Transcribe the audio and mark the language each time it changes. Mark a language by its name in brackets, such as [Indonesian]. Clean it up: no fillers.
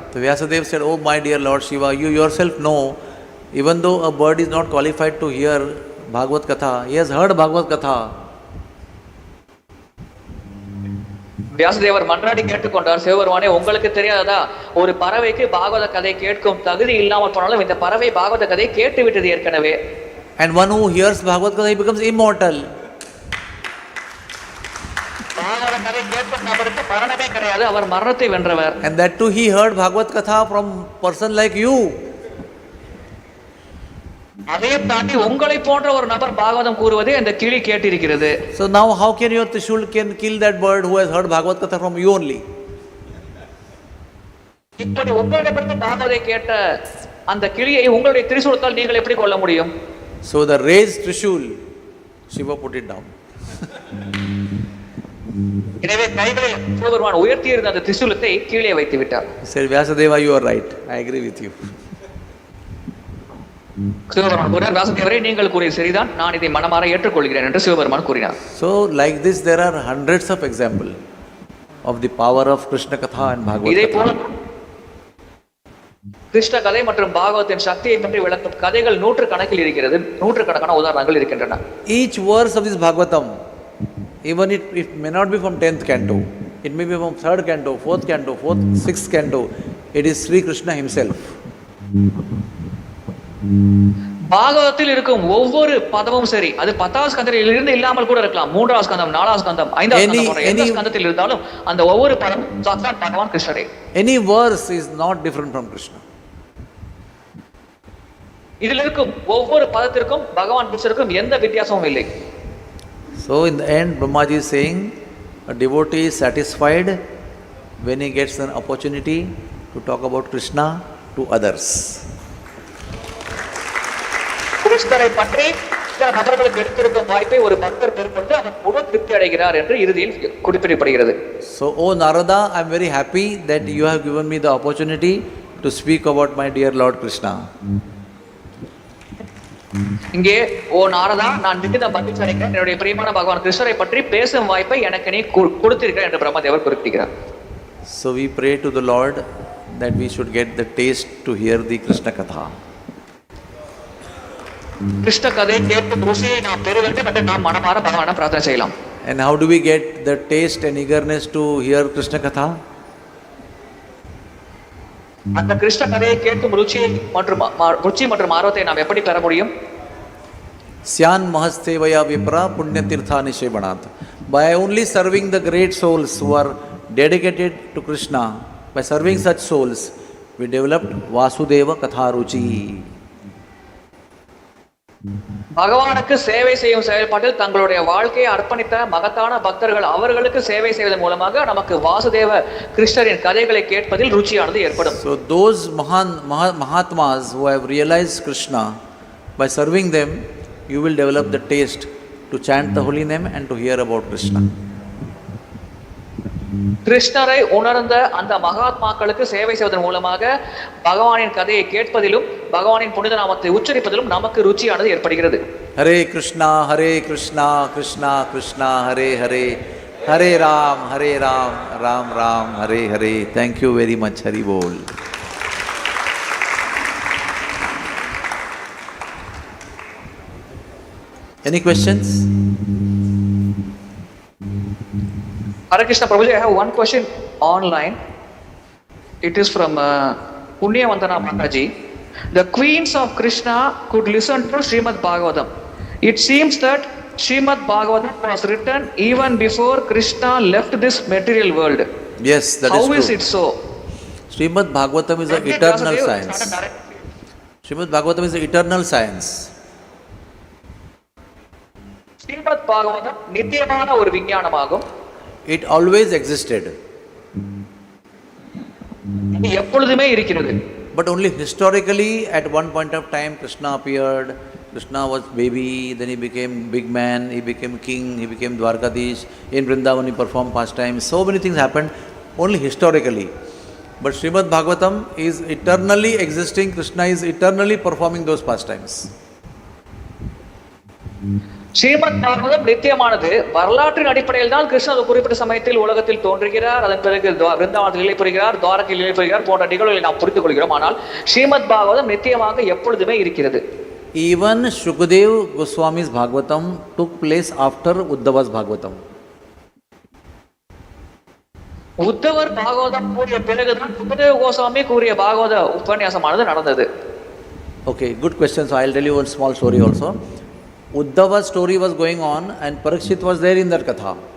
[English] So Vyasadeva said, oh my dear Lord Shiva, you yourself know, even though a bird is not qualified to hear Bhagavad Katha, he has heard Bhagavad Katha. [Tamil] வியாசதேவர் மன்றாடி கேட்டுக்கொண்டார், சிவபெருமானே உங்களுக்கு தெரியாததா, ஒரு பறவைக்கு பாகவத கதை கேட்கும் தகுதி இல்லாமல் போனாலும் இந்த பறவை பாகவத கதையை கேட்டு விட்டது ஏற்கனவே. [English] And one who hears Bhagavad Katha, he becomes immortal. [Tamil] பாகவத கதை கேட்கும் நபருக்கு மரணமே கிடையாது, அவர் மரணத்தை வென்றவர். [English] And that too he heard Bhagavad Katha from person like you. [Tamil] அதையும் தாண்டி உங்களை போன்ற ஒரு நபர் பாகவதம் கூறுவதை அந்த கிளி கேட்டிருக்கிறது. [English] So now how can your Trishul can kill that bird who has heard Bhagavad Katha from you only? [Tamil] இப்படி உங்களிடமிருந்து பாகவதை கேட்ட அந்த கிளியை உங்களுடைய திரிசூலத்தால் நீங்கள் எப்படி கொள்ள முடியும்? [English] So the raised Trishul, Shiva put it down. [Tamil] எனவே கைகளை சிவபெருமான் உயர்த்தி இருந்த அந்த திரிசூலத்தை கீழே வைத்து விட்டார். [English] He said, Vyasadeva, you are right. I agree with you. [Tamil] Sivaperuman கூறினார், வியாசதேவரே நீங்கள் கூறிய சரிதான், நான் இதை மனமாற ஏற்றுக்கொள்கிறேன் என்று சிவபெருமான் கூறினார். [English] So like this there are hundreds of examples of the power of Krishna Katha and Bhagavad [Tamil] இதே போல [English] Katha. [Tamil] கிருஷ்ண கதை மற்றும் பாகவத்தின் சக்தியை பற்றி விளக்கும் கதைகள் நூற்றுக்கணக்கில் இருக்கிறது, நூற்றுக்கணக்கான உதாரணங்கள் இருக்கின்றன. [English] Each verse of this Bhagavatam, even it may not be from 10th canto, it may be from 3rd canto, 4th canto, 4th, 6th canto, it is Sri Krishna himself. [Tamil] பாகவதத்தில் இருக்கும் ஒவ்வொரு பதமும் சரி, அது 10வது ஸ்கந்தத்தில் இருந்து இல்லாமல் கூட இருக்கலாம், 3வது ஸ்கந்தம், 4வது ஸ்கந்தம், 5வது ஸ்கந்தம் போன்ற எந்த ஸ்கந்தத்தில் இருந்தாலும் அந்த ஒவ்வொரு பதம் சாத்தான் பகவான் கிருஷ்ணரே. [English] Any verse is not different from Krishna. [Tamil] இதில் இருக்கும் ஒவ்வொரு பதத்திற்கும் பகவான் கிருஷ்ணருக்கும் எந்த வித்தியாசமும் இல்லை. [English] So in the end, Brahmaji is saying, a devotee is satisfied when he gets an opportunity to talk about Krishna to others. [Tamil] கிருஷ்ணரை பற்றி நபர்களுக்கு எடுத்திருக்கும் வாய்ப்பை ஒரு பக்தர் பெறும்போது அவர் உடன் திருப்தி அடைகிறார் என்று இறுதியில் குறிப்பிடப்படுகிறது. [English] So, O Narada, I am very happy that you have given me the opportunity to speak about my dear Lord Krishna. [Tamil] இங்கே ஓ நாரதா, நான் மிகுந்த மகிழ்ச்சி அடைகிறேன், என்னுடைய பிரியமான பகவான் கிருஷ்ணரை பற்றி பேசும் வாய்ப்பை எனக்கு நீ கொடுத்திருக்கிறார் என்று பிரம்மதேவர் குறிப்பிடுகிறார். [English] So we pray to the Lord that we should get the taste to hear the Krishna Katha. [Tamil] Krishna கதை கேட்கும் ருசியை நாம் பெற வேண்டும் என்று நாம் மனமார பகவானை பிரார்த்தனை செய்யலாம். [English] And how do we get the taste and eagerness to hear Krishna Katha? [Tamil] அந்த கிருஷ்ண கதையை கேட்கும் ருச்சி மற்றும் ஆர்வத்தை நாம் எப்படி பெற முடியும்? [Sanskrit] Syan mahastevaya vipra punyatirtha nishebanat. [English] By only serving the great souls who are dedicated to Krishna, by serving such souls, we developed Vasudeva Katha Ruchi. [Tamil] பகவானுக்கு சேவை செய்யும் செயல்பாட்டில் தங்களுடைய வாழ்க்கையை அர்ப்பணித்த மகத்தான பக்தர்கள் அவர்களுக்கு சேவை செய்வதன் மூலமாக நமக்கு வாசுதேவ கிருஷ்ணரின் கதைகளை கேட்பதில் ருச்சியானது ஏற்படும். [English] So those Mahatmas who have realized Krishna, by serving them, you will develop the taste to chant the holy name and to hear about Krishna. [Tamil] கிருஷ்ணரை உணர்ந்த அந்த மகாத்மாக்களுக்கு சேவை செய்வதன் மூலமாக பகவானின் கதையை கேட்பதிலும் பகவானின் புனித நாமத்தை உச்சரிப்பதிலும் நமக்கு ருச்சியானது ஏற்படுகிறது. [English] Hare Krishna, Krishna Krishna, Hare Hare, Hare Ram, Ram Ram, Hare Hare. Thank you very much. Hari Bol. Any questions? Hare Krishna Prabhuji, I have one question online. It is from Punya Vandana Mataji. The queens of Krishna could listen to Srimad Bhagavatam. It seems that Srimad Bhagavatam was written even before Krishna left this material world. Yes, that is true. How is it so? Srimad Bhagavatam is an eternal science. Srimad Bhagavatam is an eternal science. [Tamil] Srimad Bhagavatam நித்தியமான ஒரு விஞ்ஞானமாகும். [English] It always existed. [Tamil] இது எப்பொழுதுமே இருக்கிறது. [English] But only historically, at one point of time, Krishna appeared. Krishna was baby, then he became big man, he became king, he became Dwarkadish. In Vrindavan, he performed pastimes. So many things happened only historically. But Srimad Bhagavatam is eternally existing. Krishna is eternally performing those pastimes. [Tamil] Srimad Bhagavatam நித்தியமானது. வரலாற்றின் அடிப்படையில் தான் கிருஷ்ணர் குறிப்பிட்ட சமயத்தில் உலகத்தில் தோன்றுகிறார், அதன் பிறகு விருந்தாவனத்தில் நிலை புரிகிறார், துவாரகையில் நிலை புரிகிறார் போன்ற நிகழ்வுகளை நாம் புரிந்து கொள்கிறோம். ஆனால் ஸ்ரீமத் பாகவதம் நித்தியமாக எப்பொழுதுமே இருக்கிறது. [English] Even Shukadev Goswami's Bhagavatam took place after Uddhava's Bhagavatam. [Tamil] உத்தவர் பாகவதம் கூறிய பிறகுதான் சுகதேவ கோஸ்வாமி கூறிய பாகவத உபன்யாசமானது நடந்தது. [English] Okay, good question. So I'll tell you one small story also. Uddhava's story was going on and Parikshit was there in that katha.